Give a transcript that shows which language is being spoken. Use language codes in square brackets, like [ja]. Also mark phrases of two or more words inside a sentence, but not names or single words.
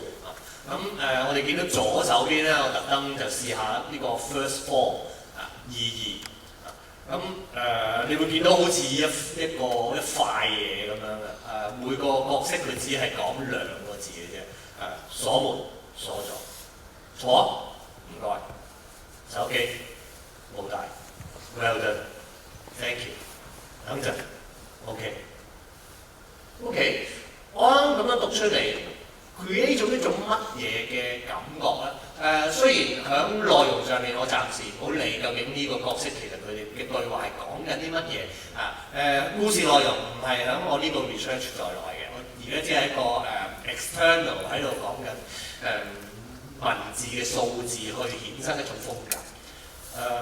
[yue] 咁我哋見到左手邊咧，我特登就試下呢個 [en] first form [yue] 22。咁你會見到好似一塊嘢咁樣嘅，每個角色佢只係講2個字嘅啫，鎖門鎖咗，坐。唔該，手機冇帶 ， [en] well done，thank you， [yue] 等陣 ，OK， 我啱咁樣讀出嚟 ，create 咗一種乜嘢嘅感覺咧？雖然喺內容上面我暫時唔好理究竟呢個角色其實佢哋嘅對話係講緊啲乜嘢故事內容唔係喺我呢個 research 在內嘅，我而家只係一個external 喺度講緊文字嘅數字去衍生一種風格。